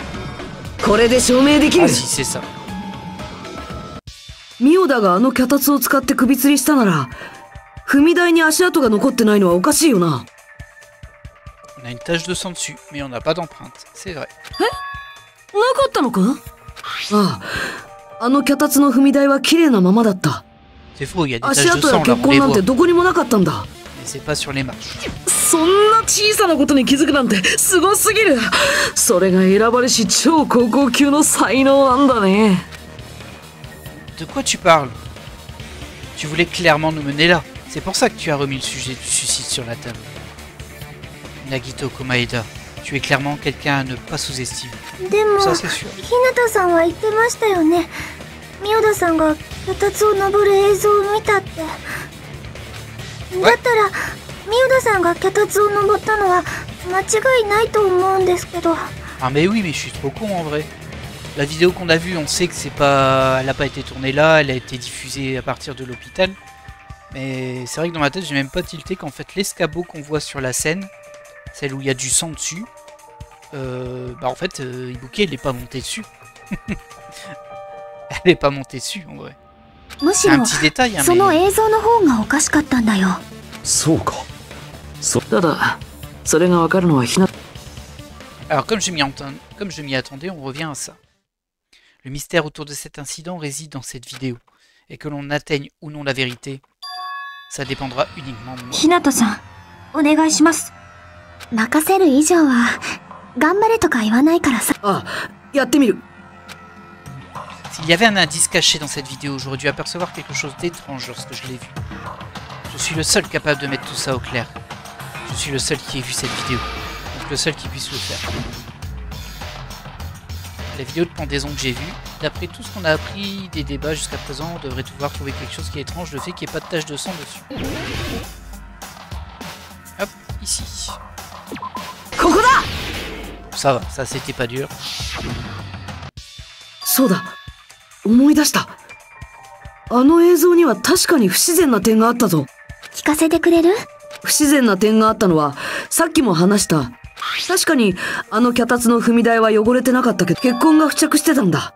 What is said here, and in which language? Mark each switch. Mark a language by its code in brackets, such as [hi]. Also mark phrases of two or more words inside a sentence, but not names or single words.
[fr] Ah si, c'est ça. [ja] Miyoda があの脚立を使って首吊りしたなら、踏み台に足跡が残ってないのはおかしいよな。 [fr] On a une tache de sang dessus, mais on n'a pas d'empreinte. C'est vrai. [ja] なかったのか？ああ、あの脚立の踏み台は綺麗なままだった。 [fr] C'est faux, il y a des taches de sang là, on les voit. Mais c'est pas sur les marches. [ja] そんな小さなことに気づくなんてすごすぎる。それが選ばれし超高校級の才能なんだね。 [fr] De quoi tu parles? Tu voulais clairement nous mener là. C'est pour ça que tu as remis le sujet du suicide sur la table. Nagito Komaeda, tu es clairement quelqu'un à ne pas sous-estimer. Ça c'est sûr. [ja] Hinata-sanは言ってましたよね。Miyodaさんが脚立を登る映像を見たって。だったらMiyodaさんが脚立を登ったのは間違いないと思うんですけど。 [fr] Ah mais oui, mais je suis trop con en vrai. La vidéo qu'on a vue, on sait que c'est pas, elle a pas été tournée là, elle a été diffusée à partir de l'hôpital. Mais c'est vrai que dans ma tête, j'ai même pas tilté qu'en fait l'escabeau qu'on voit sur la scène, celle où il y a du sang dessus, bah en fait, Ibuki elle est pas montée dessus. Elle est pas montée dessus en vrai. C'est un petit détail, hein, mais... Alors comme je m'y attendais, on revient à ça. Le mystère autour de cet incident réside dans cette vidéo. Et que l'on atteigne ou non la vérité, ça dépendra uniquement de moi. [ja] Hinataさん、お願いします。任せる以上は頑張れとか言わないからさ. あ、やってみる. [fr] S'il y avait un indice caché dans cette vidéo, j'aurais dû apercevoir quelque chose d'étrange lorsque je l'ai vu. Je suis le seul capable de mettre tout ça au clair. Je suis le seul qui ait vu cette vidéo. Donc le seul qui puisse le faire. La vidéo de pendaison que j'ai vue, d'après tout ce qu'on a appris des débats jusqu'à présent, on devrait pouvoir trouver quelque chose qui est étrange, le fait qu'il n'y ait pas de tache de sang dessus. Hop, ici. Ça va, ça c'était pas dur. [ja] そうだ、思い出した。あの映像には確かに不自然な点があったぞ。聞かせてくれる？不自然な点があったのは、さっきも話した。確かにあの脚立の踏み台は汚れてなかったけど、血痕が付着してたんだ。